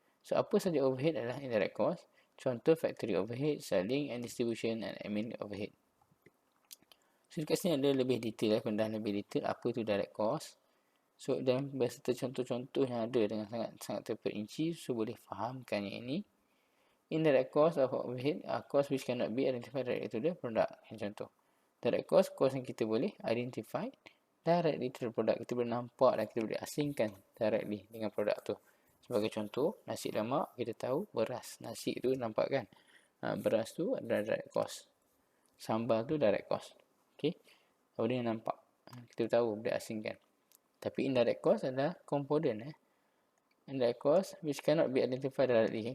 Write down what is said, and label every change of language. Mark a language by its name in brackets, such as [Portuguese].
[Malay] So apa saja overhead adalah indirect cost. [English] Contoh factory overhead, selling and distribution and admin overhead. [Malay] So dekat sini ada lebih detail, pendahan lebih detail apa tu direct cost. So dan beserta contoh-contoh yang ada dengan sangat terperinci, so boleh fahamkan yang ini. [English] Indirect cost of overhead are cost which cannot be identified directly to the product. Contoh. Direct cost [Malay] yang kita boleh [English] identify directly to the product. [Malay] Kita boleh nampak dan kita boleh asingkan directly dengan produk tu. Sebagai contoh, nasi lemak kita tahu beras. Nasi tu nampak kan. Beras tu adalah direct cost. Sambal tu direct cost. Okay. Benda yang nampak. Kita tahu, boleh asingkan. Tapi indirect cost adalah komponen. [English] Indirect cost which cannot be identified directly.